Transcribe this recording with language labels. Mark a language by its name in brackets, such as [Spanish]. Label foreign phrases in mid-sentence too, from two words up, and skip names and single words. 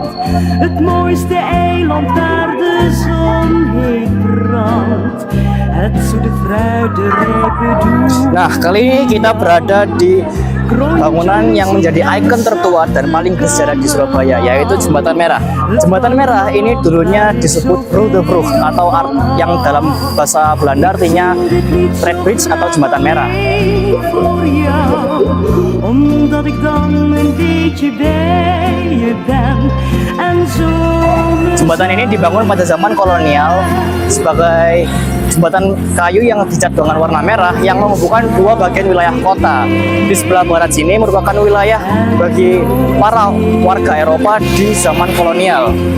[Dutch] het mooiste eiland waar de zon heet brandt, het zoete fruit, de rijpe doel. [Indonesian] Nah, kali ini kita berada di bangunan yang menjadi ikon tertua dan paling bersejarah di Surabaya, yaitu Jembatan Merah. Jembatan Merah ini dulunya disebut Brug de Brug atau yang dalam bahasa Belanda artinya [English] Trade Bridge [Indonesian] atau Jembatan Merah. [Dutch] Voor jou, omdat ik dan een beetje bij je ben en zo. [Indonesian] Jembatan ini dibangun pada zaman kolonial sebagai jembatan kayu yang dicat dengan warna merah yang menghubungkan dua bagian wilayah kota. Di sebelah barat sini merupakan wilayah bagi para warga Eropa di zaman kolonial.